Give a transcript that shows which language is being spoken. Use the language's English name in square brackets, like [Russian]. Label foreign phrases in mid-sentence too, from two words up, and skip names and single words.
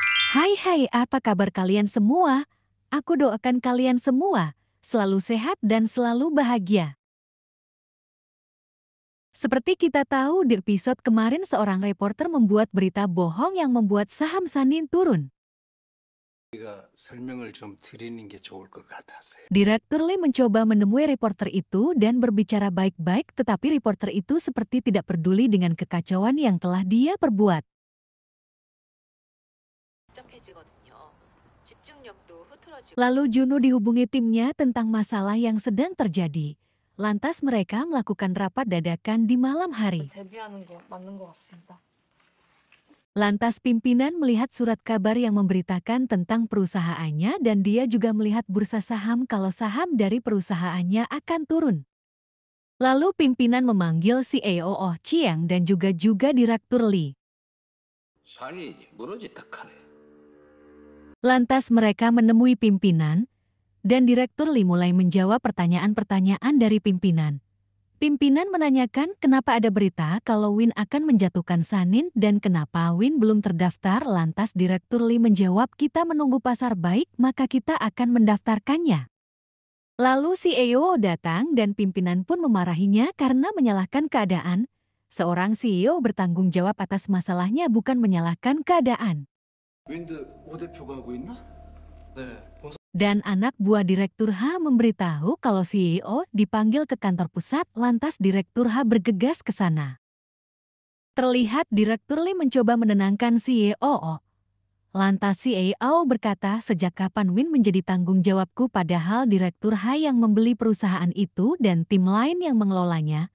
[Indonesian] Hai, apa kabar kalian semua? Aku doakan kalian semua selalu sehat dan selalu bahagia. Seperti kita tahu di episode kemarin seorang reporter membuat berita bohong yang membuat saham Sanin turun. [Korean] 제가 설명을 좀 드리는 게 좋을 것 같아서요. [Indonesian] Direktur Lee mencoba menemui reporter itu dan berbicara baik-baik, tetapi reporter itu seperti tidak peduli dengan kekacauan yang telah dia perbuat. Lalu Juno dihubungi timnya tentang masalah yang sedang terjadi. Lantas mereka melakukan rapat dadakan di malam hari. [Korean] 데뷔하는 게 맞는 것 같습니다. [Indonesian] Lantas pimpinan melihat surat kabar yang memberitakan tentang perusahaannya dan dia juga melihat bursa saham kalau saham dari perusahaannya akan turun. Lalu pimpinan memanggil CEO Oh Chiang dan juga Direktur Lee. [Korean] 산이 무너졌다 카네. [Indonesian] Lantas mereka menemui pimpinan dan Direktur Lee mulai menjawab pertanyaan-pertanyaan dari pimpinan. Pimpinan menanyakan kenapa ada berita kalau Win akan menjatuhkan Sanin dan kenapa Win belum terdaftar. Lantas Direktur Lee menjawab, kita menunggu pasar baik maka kita akan mendaftarkannya. Lalu CEO datang dan pimpinan pun memarahinya karena menyalahkan keadaan. Seorang CEO bertanggung jawab atas masalahnya, bukan menyalahkan keadaan. [Korean] 윈드 오 대표가 하고 있나? 네. [Indonesian] Dan anak buah Direktur H memberitahu kalau CEO dipanggil ke kantor pusat, lantas Direktur H bergegas ke sana. Terlihat Direktur Lee mencoba menenangkan CEO. Lantas CEO berkata, sejak kapan Win menjadi tanggung jawabku, padahal Direktur H yang membeli perusahaan itu dan tim lain yang mengelolanya.